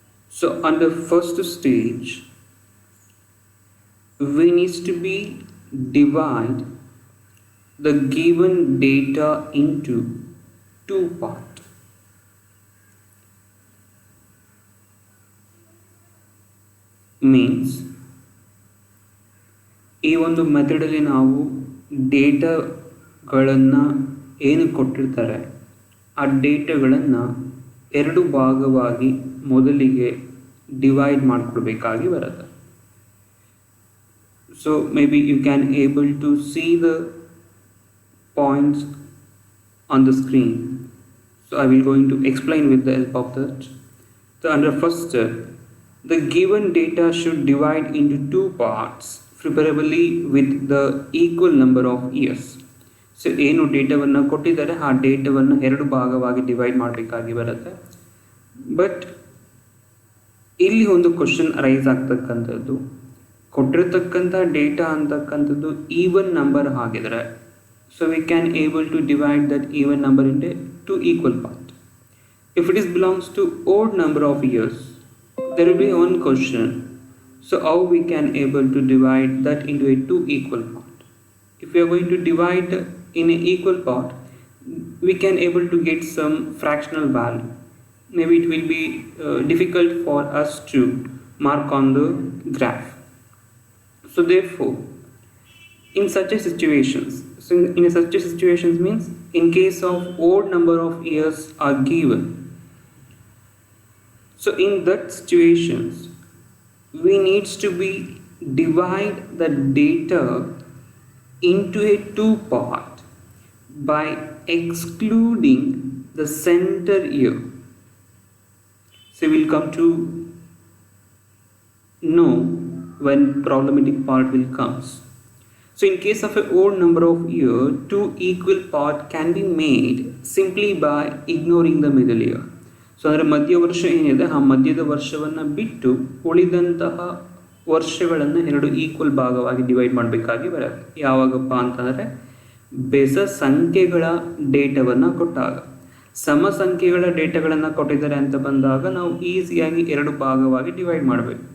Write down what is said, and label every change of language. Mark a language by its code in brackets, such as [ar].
[en] So under first stage, we need to be divide the given data into two parts. [kn] Means ಈ ಒಂದು ಮೆಥಡಲ್ಲಿ ನಾವು ಡೇಟಾಗಳನ್ನು ಏನು ಕೊಟ್ಟಿರ್ತಾರೆ ಆ ಡೇಟಾಗಳನ್ನು ಎರಡು ಭಾಗವಾಗಿ ಮೊದಲಿಗೆ ಡಿವೈಡ್ ಮಾಡಿಕೊಡ್ಬೇಕಾಗಿ ಬರುತ್ತೆ. [en] So maybe you can able to see the points on the screen. So I will going to explain with the help of that. So under first step, the given data should divide into two parts, preferably with the equal number of years. So ಏನು ಡೇಟಾವನ್ನು ಕೊಟ್ಟಿದ್ದಾರೆ ಆ ಡೇಟಾವನ್ನು ಎರಡು ಭಾಗವಾಗಿ divide ಮಾಡಬೇಕಾಗಿ ಬರುತ್ತೆ. But [kn] ಇಲ್ಲಿ ಒಂದು ಕ್ವಶನ್ ರೈಸ್ ಆಗ್ತಕ್ಕಂಥದ್ದು, ಕೊಟ್ಟಿರ್ತಕ್ಕಂಥ ಡೇಟಾ ಅಂತಕ್ಕಂಥದ್ದು ಈವನ್ ನಂಬರ್ ಆಗಿದ್ರೆ [en] So we can able to divide that even number into two equal part. If it is belongs to odd number of years, there will be one question. So how we can able to divide that into a two equal part? If we are going to divide in a equal part, we can able to get some fractional value. Maybe it will be difficult for us to mark on the graph. So therefore, in such a situations, such a situations means in case of odd number of years are given. So in that situations, we needs to be divide the data into a two part by excluding the center year. So we'll come to know when problematic part will comes. So in case of a odd number of year, two equal part can be made simply by ignoring the middle year. [kn] So ಅಂದರೆ ಮಧ್ಯ ವರ್ಷ ಏನಿದೆ ಆ ಮಧ್ಯದ ವರ್ಷವನ್ನು ಬಿಟ್ಟು ಉಳಿದಂತಹ ವರ್ಷಗಳನ್ನು ಎರಡು ಈಕ್ವಲ್ ಭಾಗವಾಗಿ ಡಿವೈಡ್ ಮಾಡಬೇಕಾಗಿ ಬರುತ್ತೆ. ಯಾವಾಗಪ್ಪ ಅಂತಂದರೆ ಬೆಸ ಸಂಖ್ಯೆಗಳ ಡೇಟಾವನ್ನು ಕೊಟ್ಟಾಗ. ಸಮ ಸಂಖ್ಯೆಗಳ ಡೇಟಾಗಳನ್ನು ಕೊಟ್ಟಿದ್ದಾರೆ ಅಂತ ಬಂದಾಗ ನಾವು ಈಸಿಯಾಗಿ ಎರಡು ಭಾಗವಾಗಿ ಡಿವೈಡ್ ಮಾಡಬೇಕು.